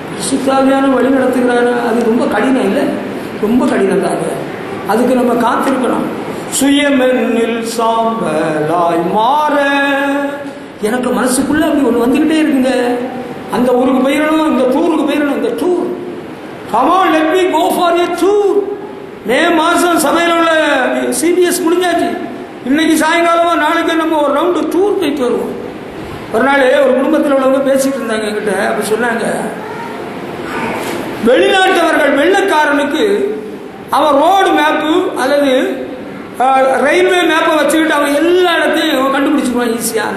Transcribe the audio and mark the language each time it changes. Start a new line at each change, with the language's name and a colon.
Tamil: சுத்தாவியான வழி நடத்துகிறாரு. அது ரொம்ப கடினம் இல்லை? ரொம்ப கடினம் தாங்க. அதுக்கு நம்ம காத்திருக்கணும். சுயமென்னில் சாம்பலாய் மாற எனக்கு மனசுக்குள்ள அப்படி ஒன்று வந்துக்கிட்டே இருக்குங்க. அந்த ஊருக்கு போயிடணும், இந்த டூருக்கு போயிடணும். இந்த tour,
English: come on, let me go for a tour.
Tamil: மே மாதம் சபையில் உள்ள சிபிஎஸ் முடிஞ்சாச்சு. இன்னைக்கு சாயங்காலமா நாளைக்கு நம்ம ஒரு ரவுண்டு டூர் போயிட்டு வருவோம். ஒரு நாள் ஒரு குடும்பத்தில் உள்ளவங்க பேசிட்டு இருந்தாங்க என்கிட்ட. அப்படி சொன்னாங்க, வெளிநாட்டவர்கள் வெள்ளக்காரனுக்கு அவன் ரோடு மேப்பு அல்லது ரயில்வே மேப்பை வச்சுக்கிட்டு அவன் எல்லா இடத்தையும் கண்டுபிடிச்சிக்குவான் ஈஸியாக.